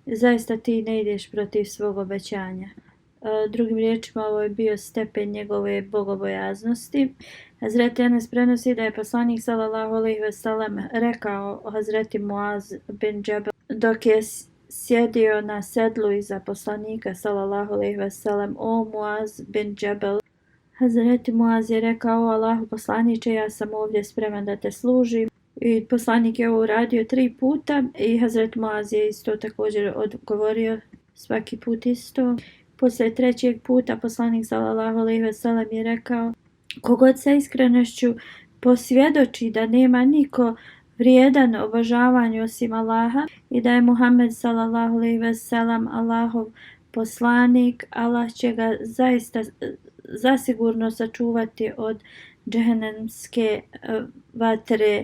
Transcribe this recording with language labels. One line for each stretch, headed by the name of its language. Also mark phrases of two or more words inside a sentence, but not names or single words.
Bosnian: zaista ti ne ideš protiv svog obećanja. Drugim riječima, ovo je bio stepen njegove bogobojaznosti. Hazreti Enes prenosi da je poslanik
Arabic: صلى الله عليه وسلم
Bosnian: rekao Hazreti Muaz bin Džebel dok je sjedio na sedlu iza poslanika
Arabic: صلى الله عليه وسلم:
Bosnian: o Muaz bin Džebel. Hazreti Muaz je rekao: Allahu poslaniče, ja sam ovdje spreman da te služim. I poslanik je ovo uradio 3 puta i Hazreti Muaz je isto također odgovorio svaki put isto. Poslije 3. puta poslanik
Arabic: صلى الله عليه وسلم
Bosnian: je rekao: kogod sa iskrenošću posvjedoči da nema niko vrijedan obožavanju osim Allaha i da je Muhammed
Arabic: صلى الله عليه وسلم
Bosnian: Allahov poslanik, Allah će ga zasigurno sačuvati od džehennemske vatre.